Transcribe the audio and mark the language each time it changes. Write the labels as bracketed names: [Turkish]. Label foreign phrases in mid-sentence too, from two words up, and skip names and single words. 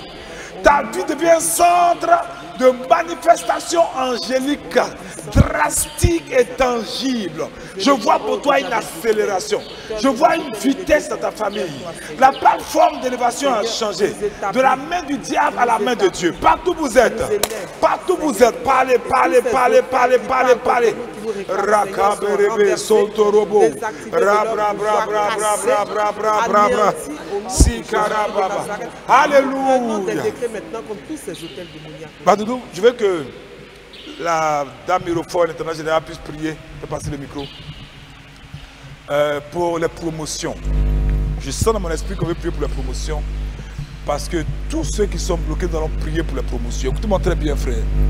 [French] Ta vie devient un centre de manifestation angélique, drastique et tangible. Je vois pour toi une accélération. Je vois une vitesse dans ta famille. La plateforme d'élévation a changé. De la main du diable à la main de Dieu. Partout vous êtes. Partout vous êtes. Parlez, parlez, parlez, parlez, parlez, parlez. Rakaberebe soltorobo. Rabra. Sikarababa. Alléluia. Badoudou, je veux que la dame Mirophone, l'intendant général, puisse prier. Je peux passer le micro. Pour les promotions. Je sens dans mon esprit qu'on veut prier pour les promotions. Parce que tous ceux qui sont bloqués, nous allons prier pour les promotions. Écoutez-moi très bien, frère.